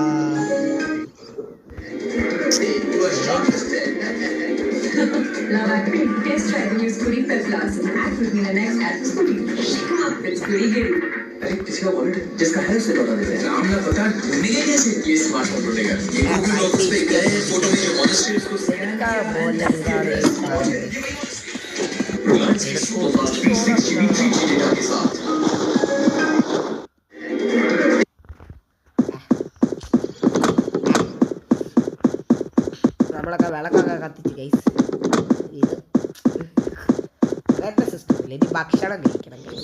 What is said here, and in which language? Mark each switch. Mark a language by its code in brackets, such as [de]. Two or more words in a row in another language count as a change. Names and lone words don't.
[hi] इसका वॉलेट जिसका है उसे बता देते हैं। नाम ना पता ढूंढने के कैसे? ये स्मार्टफोन उठेगा, ये गूगल गॉगल्स पे गए, फोटो में जो मॉनेस्ट्री उसको स्कैन किया [en] and that's the address. [hi] रिलायंस के [en] super fast [hi] 360 3G डेटा के साथ। [ml] നമ്മളൊക്കെ വിളക്കൊക്കെ കത്തിച്ച് ഗൈസ്. ഇത് അങ്ങനത്തെ സിസ്റ്റമില്ല. ഇനി ഭക്ഷണം കഴിക്കണം ഗൈസ്.